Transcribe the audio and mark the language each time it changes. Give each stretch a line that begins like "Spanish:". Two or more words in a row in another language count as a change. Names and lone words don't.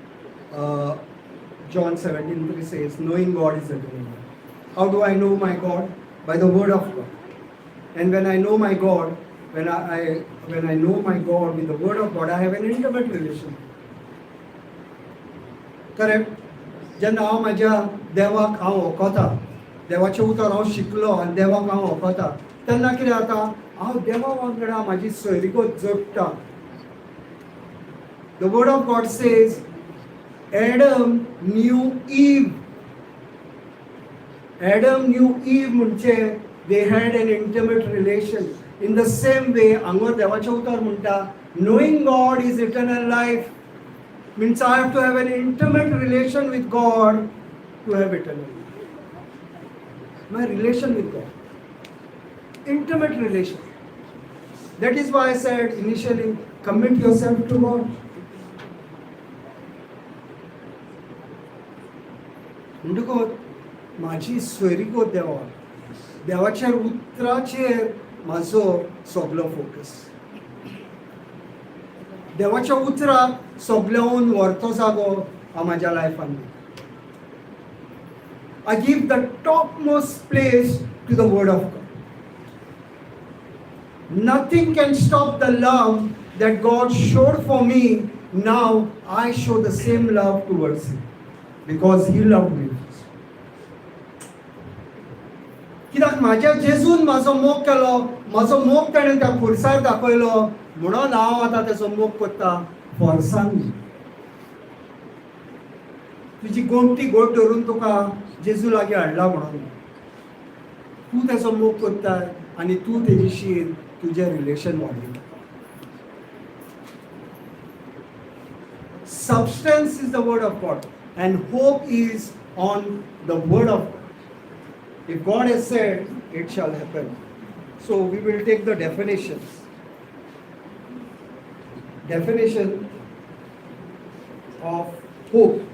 English: John 17:3 says, knowing God is eternal. How do I know my God? by the word of God. And when I know my God, when I know my God with the word of God, I have an intimate relation. Correct?
Konkani: जेन्ना हांव म्हाज्या देवाक हांव वळखता, देवाचें उतर हांव शिकलो आनी देवाक हांव वळखता, तेन्ना कितें जाता, हांव देवा वांगडा म्हाजी सोयरीगत जोडटा.
English: The word of God says, Adam knew Eve. Adam knew Eve म्हणजे they had an intimate relation. In the same way,
Konkani: हांगा देवाचें उतर म्हणटा,
English: knowing God is eternal life. Means I have to have an intimate relation with God to have eternal life. My relation with God. Intimate relation. That is why I said initially, commit yourself to God.
Konkani: म्हणटकूच म्हाजी सोयरीगो देवाच्या उतराचेर म्हाजो सगळो फोकस. देवाच्या उतराक सोबल्यावन व्हरतो जागो हांव म्हाज्या लायफान.
English: I give the topmost place to the word of God. Nothing can stop the love that God showed for me. Now I show the same love towards Him because He loved me.
Konkani: कित्याक म्हाज्या जेजून म्हाजो मोग केलो, म्हाजो मोग ताणें त्या खुर्सार दाखयलो, म्हणून हांव आतां तेचो मोग करता फोर्सान. तुजी गोमटी गोट धरून तुका जेजू लागीं हाडला म्हणून तूं तेचो मोग करता आनी तूं तेजीशीर तुजें रिलेशन वाडयता.
English: Substance is the word of God and hope is on the word of God. If God has said, it shall happen. So we will take the definitions. Definition of hope.